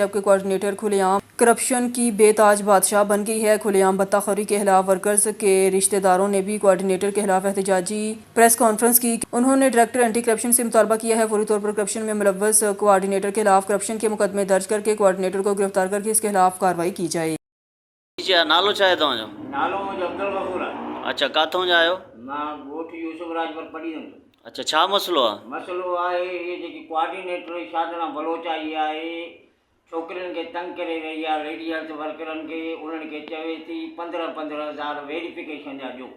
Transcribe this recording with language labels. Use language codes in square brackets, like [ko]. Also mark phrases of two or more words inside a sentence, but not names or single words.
[ur] جبکہ کوارڈینیٹر کھلے عام کرپشن کی بے تاج بادشاہ بن گئی ہے۔ کھلے عام بھتہ خوری کے خلاف ورکرز کے رشتہ داروں نے بھی کوارڈینیٹر کے خلاف احتجاجی [en] press conference [ur] کی۔ انہوں نے [en] director anti corruption [ur] سے مطالبہ کیا ہے فوری طور پر کرپشن میں ملوث کوارڈینیٹر کے خلاف کرپشن کے مقدمے درج کر کے کوارڈینیٹر کو گرفتار کر کے اس کے خلاف کارروائی کی جائے۔ [sd] نالو छा आहे तव्हांजो? नालो मुंहिंजो अब्दुल गफूर आहे। अच्छा, काथों जा आहियो? मां ॻोठ यूसुफ राजपुर पढ़ी हुयुमि। अच्छा, छा मसइलो आहे? मसइलो आहे इहे जेकी कोआर्डिनेटर शादना बलोच आई आहे, छोकिरियुनि खे तंग करे रही आहे, [en] lady health [sd] वर्करनि खे, उन्हनि खे चवे थी 15,000 वेरिफिकेशन जा ॾियो।